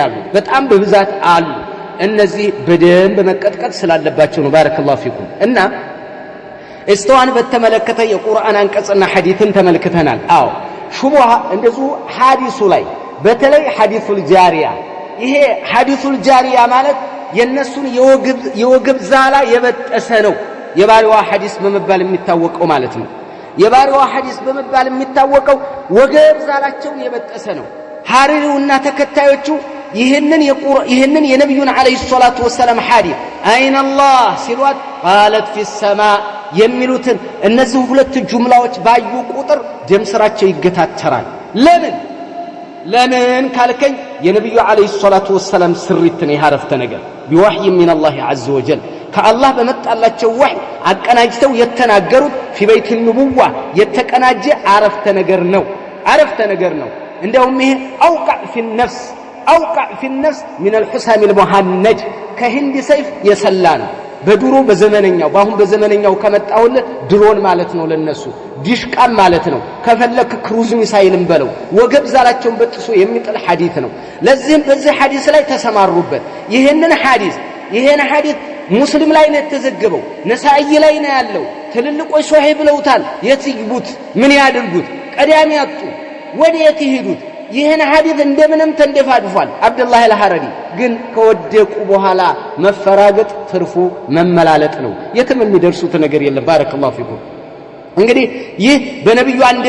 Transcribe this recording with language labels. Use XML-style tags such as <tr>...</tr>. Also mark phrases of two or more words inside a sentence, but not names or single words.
<am>ያሉ በጣም በብዛት አሉ እነዚህ በደንብ መቀጥቀጥ ስላለባቸው ነው</am> <ar>بارك الله فيكم</ar> <am>እና استوان በተመለከተ የቁርአን አንቀጽና ሐዲስን ተመልክተናል አዎ ሹቡሃ እንደዚሁ ሐዲሱ ላይ በተለይ</am> <ar>حديث الجارية</ar> <am>ይሄ</am> <ar>حديث الجارية</ar> <am>ማለት የነሱን የወግብ ዛላ የበጠሰ ነው የባሪዋ ሐዲስ በመባል የሚታወቀው ማለት ነው የባሪዋ ሐዲስ በመባል የሚታወቀው ወገብ ዛላቸውን የበጠሰ ነው ሐሪሩና ተከታዮቹ ይህንን የነብዩን</am> <ar>عليه الصلاة والسلام</ar> <am>ሐዲስ</am> <ar>أين الله</ar> <am>ሲሏት</am> <ar>قالت في السماء</ar> <am>የሚሉትን እነዚህ ሁለት ጁምላዎች ባዩ ቁጥር ደም ስራቸው ይገታተራል ለምን ካልከኝ የነብዩ</am> <ar>عليه الصلاة والسلام</ar> <am>ስሪትን ያረፍተ ነገር</am> <ar>بوحي من الله عز وجل</ar> <am>ከአላህ በመጣላቸው ወህይ አቀናጅተው የተናገሩት</am> <ar>في بيت النبوة</ar> <am>የተቀናጀ አረፍተ ነገር ነው እንደውም ይሄ</am> <ar>أوقع في النفس من الحسام المهنج</ar> <am>ከህንድ ሰይፍ የሰላን በድሮ በዘመነኛው ባሁን በዘመነኛው ከመጣውለ ድሮን ማለት ነው ለነሱ ዲሽቃም ማለት ነው ከፈለክ</am> <en>cruise missile</en> <am>በለው ወገብ ዛላቸውን በጥሶ የሚጥል ሐዲስ ነው ለዚህም በዚህ ሐዲስ ላይ ተሰማሩበት ይሄን ሐዲስ ሙስሊም ላይ ነው የተዘገበው ነሳኢ ላይ ነው ያለው ትልልቆች ሶሂህ ብለውታል የትይቡት ምን ያድርጉት ቀዳሚ ያጡ ወዴት ይሄዱት ይሄን ሐዲስ እንደምንም ተንደፋድፏል አብዱላህ አልሐረሪ ግን ከወደቁ በኋላ መፈራገጥ ትርፉ መመላለጥ ነው የትም የሚደርሱት ነገር የለም</am> <ar>بارك الله فيكم</ar> <am>እንግዲህ ይህ በነብዩ</am>